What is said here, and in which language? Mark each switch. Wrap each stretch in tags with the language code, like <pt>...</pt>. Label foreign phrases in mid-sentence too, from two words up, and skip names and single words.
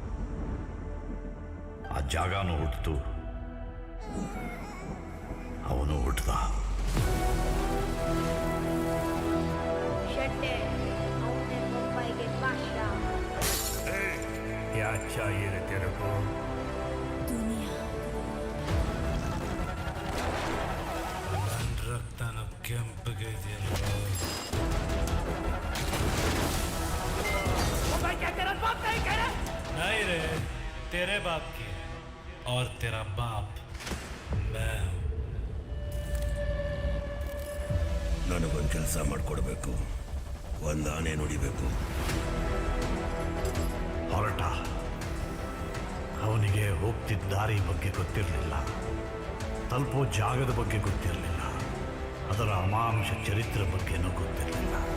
<kn>ಆ ಜಾಗನೂ ಹುಟ್ಟಿತು, ಅವನು ಹುಟ್ಟಿದ. ಶೆಟ್ಟಿ, ಅವನೇ ಮುಂಬೈಗೆ ಬಾದ್ಶಾ.</kn> <hi>क्या चाहिए रे तेरे को? दुनिया.</hi> <kn>ನನ್ನ ರಕ್ತನ ಕೆಂಪಗೆ ಇದೆಯಲ್ಲ.</kn> <hi>क्या तेरा बाप नहीं कह रहा? नहीं रे, तेरे बाप की, और तेरा बाप मैं हूं.</hi> <kn>ನನಗೊಂದು ಕೆಲಸ ಮಾಡಿಕೊಡ್ಬೇಕು, ಒಂದು ಆನೆ ನುಡಿಬೇಕು. ಹೊರಟ. ಅವನಿಗೆ ಹೋಗ್ತಿದ್ದ ದಾರಿ ಬಗ್ಗೆ ಗೊತ್ತಿರಲಿಲ್ಲ, ತಲುಪೋ ಜಾಗದ ಬಗ್ಗೆ ಗೊತ್ತಿರಲಿಲ್ಲ, ಅದರ ಅಮಾನುಷ ಚರಿತ್ರೆ ಬಗ್ಗೆನೂ ಗೊತ್ತಿರಲಿಲ್ಲ.</kn>